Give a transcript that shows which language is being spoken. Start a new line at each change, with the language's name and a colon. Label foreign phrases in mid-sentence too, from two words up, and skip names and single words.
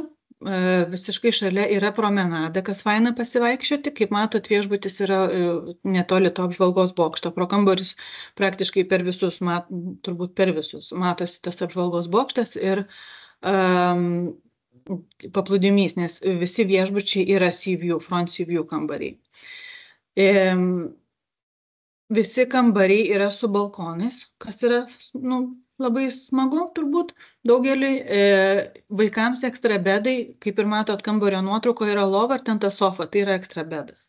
Lithuanian: Visiškai šalia yra promenada, kas faina pasivaikščioti. Kaip matot, viešbutis yra netoli to apžvalgos bokšto. Pro kambarius praktiškai per visus, turbūt per visus, matosi tas apžvalgos bokštas ir paplūdimys, nes visi viešbučiai yra
English: sea view, front sea view
Lithuanian: kambariai. Visi kambariai yra su balkonais, kas yra, labai smagu turbūt daugeliui. Vaikams ekstra bedai, kaip ir matot, kambario nuotraukoje yra lova ir ten ta sofa, tai yra ekstra bedas.